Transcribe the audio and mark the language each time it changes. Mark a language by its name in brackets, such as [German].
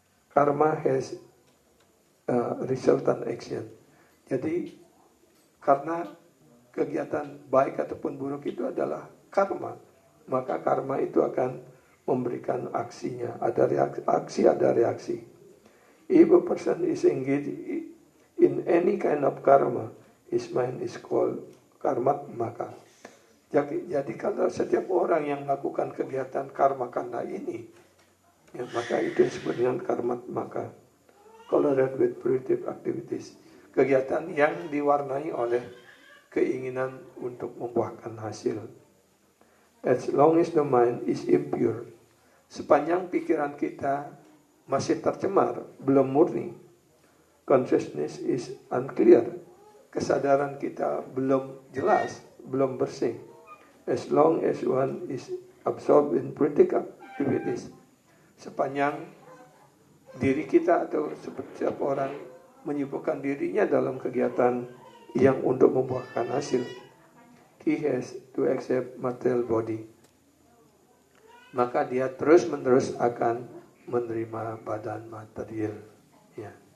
[English] Karma has resultant action. [Indonesian] Jadi karena kegiatan baik ataupun buruk itu adalah karma, maka karma itu akan memberikan aksinya. Ada aksi, ada reaksi. [English] If a person is engaged in any kind of karma, his mind is called karmat maka. [Indonesian] Jadi kalau setiap orang yang melakukan kegiatan karma kanda ini, ya, maka itu disebut dengan karmat maka. [English] Colored with productive activities. [Indonesian] Kegiatan yang diwarnai oleh keinginan untuk membuahkan hasil. [English] As long as the mind is impure, [Indonesian] sepanjang pikiran kita masih tercemar, belum murni. [English] Consciousness is unclear. [Indonesian] Kesadaran kita belum jelas, belum bersih. [English] As long as one is absorbed in political activities. [Indonesian] Sepanjang diri kita atau setiap orang menyibukkan dirinya dalam kegiatan yang untuk membuahkan hasil, [English] he has to accept material body. [Indonesian] Maka dia terus-menerus akan menerima badan material. Ya.